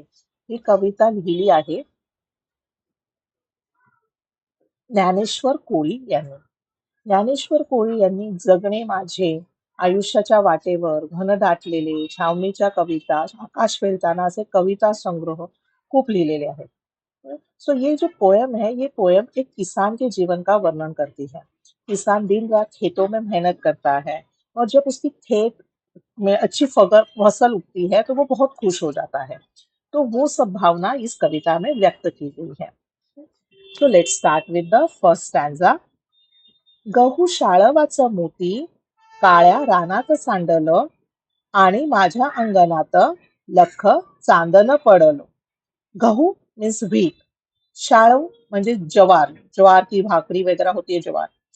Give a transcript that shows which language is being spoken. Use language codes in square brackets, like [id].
[mr] ही कविता लिहिली आहे ज्ञानेश्वर कोळी यांनी. ज्ञानेश्वर कोळी यांनी जगणे माझे, आयुष्याच्या वाटेवर, घन दाटलेले, छावणीच्या कविता, आकाश वेलताना असे कविता संग्रह खूप लिहिलेले आहेत. [hi] सो ये जो पोयम है, ये पोयम एक किसान के जीवन का वर्णन करती है। किसान दिन रात खेतों में मेहनत करता है और जब उसकी खेत में अच्छी फसल उगती है तो वो बहुत खुश हो जाता है। तो वो सब भावना इस कविता में व्यक्त की गई है। तो [en] Let's start with the first stanza. [mr] गहू शाळवाचं मोती काळ्या रानात सांडलं आणि माझ्या अंगणात लख चांदणं पडलं. गहू [en] means wheat, [mr] शाळव म्हणजे ज्वार, [hi] ज्वार की भाकरी वगैरह होती है ज्वार.